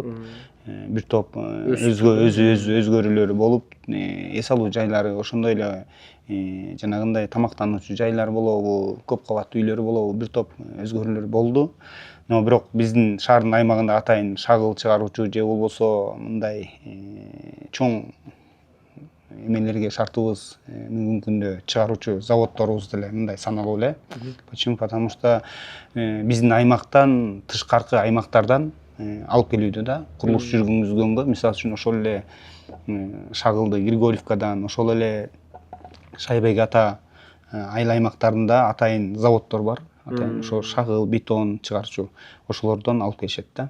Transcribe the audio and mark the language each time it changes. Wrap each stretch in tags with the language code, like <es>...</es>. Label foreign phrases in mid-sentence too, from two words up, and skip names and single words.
<ky>Бир топ өзгөрүүлөр болуп, эс алуу жайлары, ошондой эле жанагындай тамактануучу жайлар болобу, көп кабаттуу үйлөр болобу, бир топ өзгөрүүлөр болду. Но бирок биздин шаардын аймагында атайын шагыл чыгаруучу же болбосо мындай чоң эмелерге шартыбыз бүгүнкү күндө чыгаруучу заводдорубуз деле мындай саналуу эле.</ky> <ru>Почему? Потому что</ru> <ky>биздин аймактан тышкаркы аймактардан алып келүүдө да курулуш жүргүзгөнгө, мисалы үчүн ошол эле Шагылды Григорьевкадан, ошол эле Шайбек ата айыл аймактарында атайын заводдор бар. Атайын ошо шагыл, бетон чыгарчу ошолордон алып келишет да.</ky>